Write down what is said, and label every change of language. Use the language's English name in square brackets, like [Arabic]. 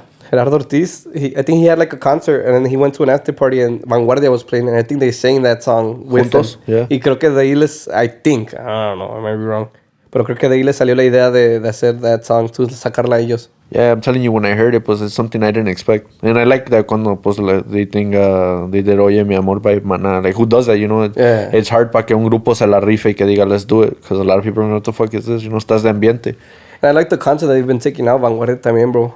[English] Gerardo Ortiz, I think he had like a concert and then he went to an after party and Vanguardia was playing and I think they sang that song with [Spanish] Juntos, [English] them. yeah. [Spanish] Y creo que de ahí [English] I don't know, I might be wrong. [Spanish] Pero creo que de ahí le salió la idea de hacer [English] that song, [Spanish] to sacarla a ellos. [English] Yeah, I'm telling you, when I heard it, pues it's something I didn't expect. And I like that [Spanish] cuando pues [English] they think they did Oye Mi Amor by Maná. Like, who does that, you know? It's hard [Spanish] para que un grupo se la rife y que diga, [English] let's do it. Because a lot of people don't know what the fuck is this, you know, [Spanish] estás de ambiente. [English] And I like the content that they've been taking out, Vanguardia también, bro.